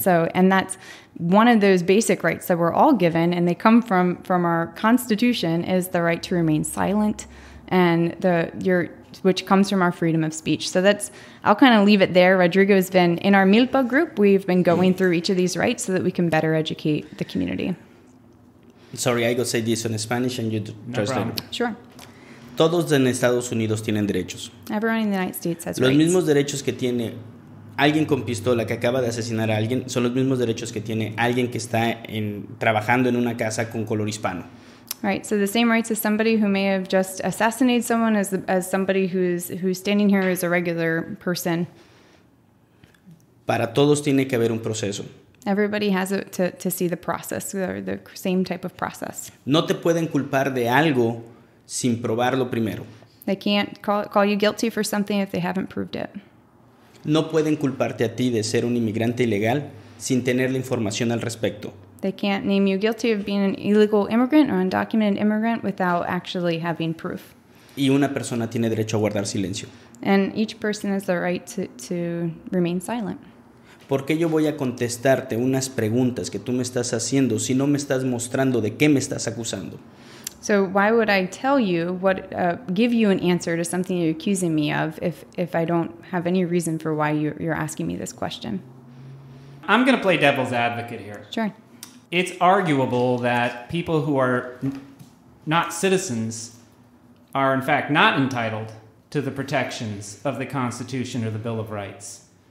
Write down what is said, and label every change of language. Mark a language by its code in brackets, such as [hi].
[en] So, and that's one of those basic rights that we're all given, and they come from our Constitution, is the right to remain silent, and which comes from our freedom of speech. So I'll kind of leave it there. Rodrigo has been in our MILPA group. We've been going through each of these rights so that we can better educate the community. Sorry, I go say this in Spanish and you translate. No Sure. [es] Todos en Estados Unidos tienen derechos. [en] Everyone in the United States has [es] Los [en] rights. [es] mismos derechos que tiene alguien con pistola que acaba de asesinar a alguien son los mismos derechos que tiene alguien que está trabajando en una casa con color hispano. [en] Right, so the same rights as somebody who may have just assassinated someone as somebody who's standing here as a regular person. [es] Para todos tiene que haber un proceso. [en] Everybody has to see the process, or the same type of process. [es] No te pueden culpar de algo sin probarlo primero. [en] They can't call you guilty for something if they haven't proved it. [es] No pueden culparte a ti de ser un inmigrante ilegal sin tener la información al respecto. [en] They can't name you guilty of being an illegal immigrant or undocumented immigrant without actually having proof. [es] Y una persona tiene derecho a guardar silencio. [en] And each person has the right to remain silent. [es] ¿Por qué yo voy a contestarte unas preguntas que tú me estás haciendo si no me estás mostrando de qué me estás acusando? [en] So why would I tell you give you an answer to something you're accusing me of if I don't have any reason for why you're asking me this question? I'm going to play devil's advocate here. Sure. It's arguable that people who are not citizens are in fact not entitled to the protections of the Constitution or the Bill of Rights.